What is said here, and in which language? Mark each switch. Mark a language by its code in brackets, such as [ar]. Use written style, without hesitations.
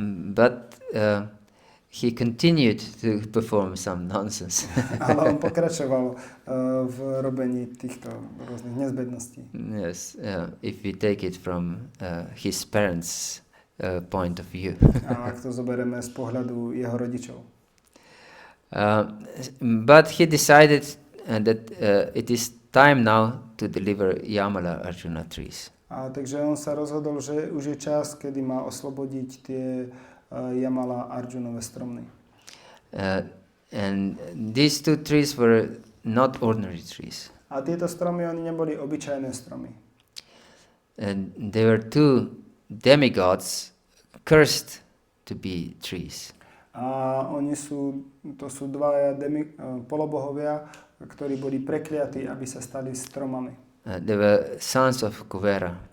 [en] But he continued to perform some nonsense. [sk] Ale on pokračoval v robení týchto rôznych nezbedností. [en] Yes, if we take it from his parents' point of view. [sk] A ak to zoberieme z pohľadu jeho rodičov. [en] But he decided that it is time now to deliver Yamala Arjuna trees. [sk] A takže on sa rozhodol, že už je čas, kedy má oslobodiť tie Yamala Arjunové stromy. [en] And these two trees were not ordinary trees. [sk] A tieto stromy, oni neboli obyčajné stromy. [en] And they were two demigods cursed to be trees. [sk] A to sú dvaja polobohovia, ktorí boli prekliatí, aby sa stali stromami. [en] They were sons of Kuvera.